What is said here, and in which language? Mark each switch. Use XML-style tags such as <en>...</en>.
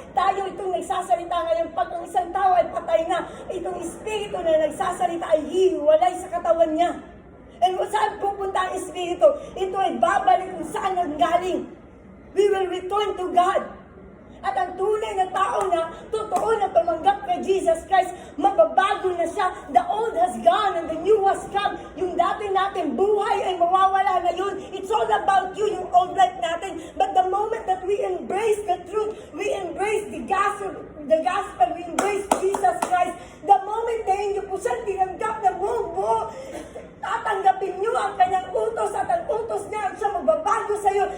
<tl>Tayo itong nagsasalita ngayon, pag ang isang tao ay patay na, itong espiritu na nagsasalita ay hiwalay sa katawan niya. And saan pupunta ang espiritu? Ito ay babalik kung saan nanggaling.</tl> <en>We will return to God.</en> <tl>At ang tunay na tao na totoo na tumanggap kay Jesus Christ, magbabago na siya.</tl> <en>The old has gone and the new has come.</en> <tl>Yung dati natin buhay ay mawawala na yun.</tl> <en>It's all about you, yung old life natin. But the moment that we embrace the truth, we embrace the gospel, we embrace Jesus Christ, the moment</en> <tl>na inyo po siyang tinanggap na buo, tatanggapin nyo ang kanyang utos at ang utos niya siya magbabago sa iyo.</tl>